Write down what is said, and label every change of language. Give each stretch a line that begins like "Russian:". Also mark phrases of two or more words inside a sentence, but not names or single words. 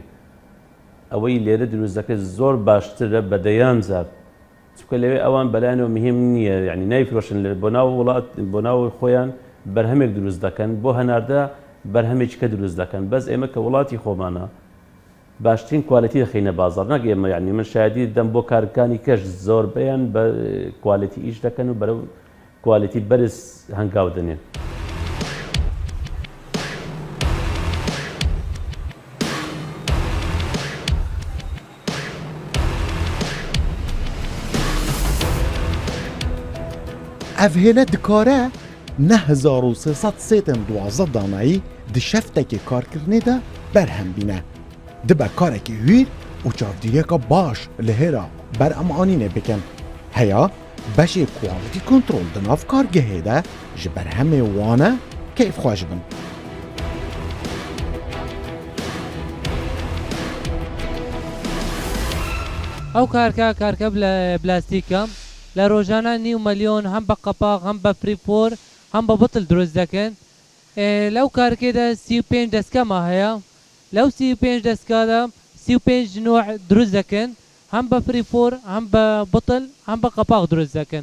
Central Kurdish: ئەوەی لێرە دروست دەکرێت زۆر باشترە بە دەیان زار، چونکە لەوێ ئەوان بەلایەنەوە مهم نییە، یعنی نایفرۆشن بۆ ناو وڵات، بۆ ناو خۆیان بەرهەمێک دروست دەکەن، بۆ هەناردە بەرهەمێکیکە دروست دەکەن. بەس ئێمە کە وڵاتی خۆمانە باشترین کوالیتی دەخینە بازار ناگە ئێمە یعنی من شایدی دەم بۆ کارەکانی کەش زۆربەیان بە کوالیتی ئیش دەکەن و بەرەو کوالیتی بەرز هەنگاو دەنێن.
Kurdish: ev hêle dikare 9312 danayî di şeftekê karkirinê de berhem bîne. Dibe karekî hûr û çavdîriyeka baş li hêra beremanînê bikin. Heya beşê
English: quality kontrol
Kurdish: di nav kargehê de ji berhemê wane keyfxweş bin.
Central Kurdish: ئەو کارکە بلاستیکە لە ڕۆژانە 9 ملیۆن هەم بە قەپاق هەم بە فریپۆر هەم بە بتل دروست دەکەن. لەو کارکێدا 35 دەستکەمە هەیە، لەو 35 دەستکادا 35 نوع دروست دەکەن، هەم بە فریپۆر هەم بە بتل هەم بە قەپاق دروست دەکەن.